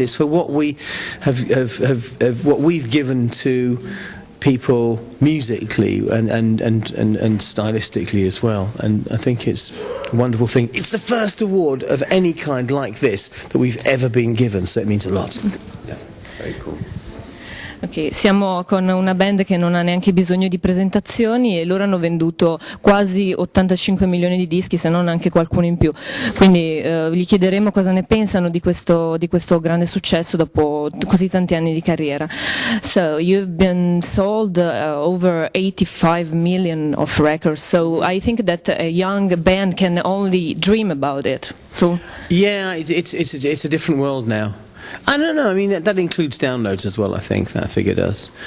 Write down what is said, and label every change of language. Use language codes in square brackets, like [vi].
[en] It's for what we have what we've given to people musically and stylistically as well, and I think it's a wonderful thing. It's the first award of any kind like this that we've ever been given, so it means a lot. Yeah, very cool. [it] Ok, siamo con una band che non ha neanche bisogno di presentazioni e loro hanno venduto quasi 85 milioni di dischi, se non anche qualcuno in più. Quindi gli chiederemo cosa ne pensano di questo grande successo dopo così tanti anni di carriera. [en] So you've been sold over 85 million of records. So I think that a young band can only dream about it. So yeah, it's a different world now. I don't know. I mean, that includes downloads as well. I think that figure does.